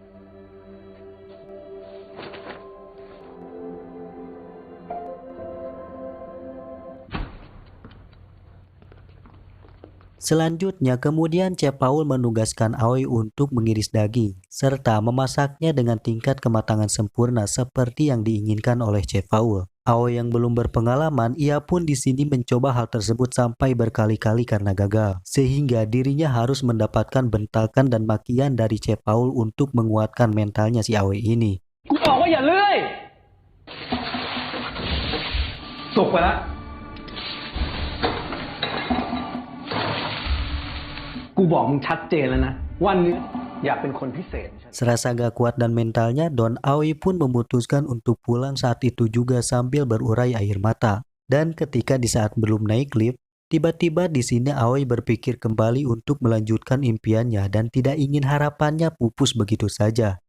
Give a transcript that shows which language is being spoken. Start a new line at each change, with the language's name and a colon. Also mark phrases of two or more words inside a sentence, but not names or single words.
Indonesian: Selanjutnya, kemudian Chef Paul menugaskan Aoi untuk mengiris daging, serta memasaknya dengan tingkat kematangan sempurna seperti yang diinginkan oleh Chef Paul. Aoi yang belum berpengalaman, ia pun di sini mencoba hal tersebut sampai berkali-kali karena gagal. Sehingga dirinya harus mendapatkan bentakan dan makian dari Che Paul untuk menguatkan mentalnya si Aoi ini.
Thai: กูบอกว่าอย่าเลื่อยสุกไปแล้วกูบอกมึงชัดเจนแล้วนะวันนี้อยากเป็นคนพิเศษ
Indonesian: Serasa gak kuat dan mentalnya, Don Aoi pun memutuskan untuk pulang saat itu juga sambil berurai air mata. Dan ketika di saat belum naik lift, tiba-tiba di sini Aoi berpikir kembali untuk melanjutkan impiannya dan tidak ingin harapannya pupus begitu saja.